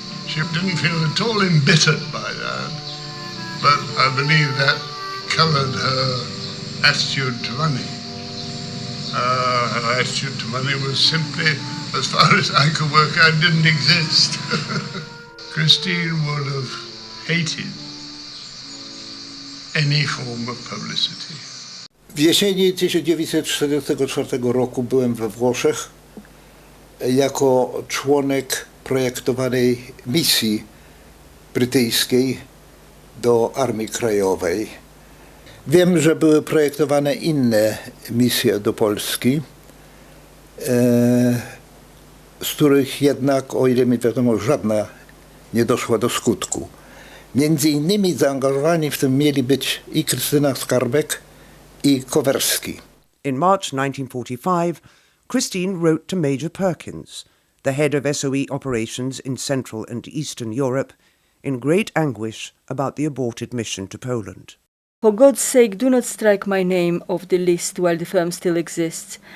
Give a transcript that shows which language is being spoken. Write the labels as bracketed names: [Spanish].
[English] She didn't feel at all embittered by that, but I believe that coloured her attitude to money. Her attitude to money was simply, as far as I could work out, didn't exist. Krystyna would have hated any form of publicity. [Polish] W jesieni 1944 roku byłem we Włoszech jako członek projektowanej misji brytyjskiej do Armii Krajowej. Wiem, że były projektowane inne misje do Polski, z których jednak, o ile mi wiadomo, żadna nie doszła do skutku. Między innymi zaangażowani w tym mieli być i Krystyna Skarbek, i Kowerski. [English] In March 1945, Krystyna wrote to Major Perkins, the head of SOE operations in Central and Eastern Europe, in great anguish about the aborted mission to Poland. For God's sake, do not strike my name off the list while the firm still exists.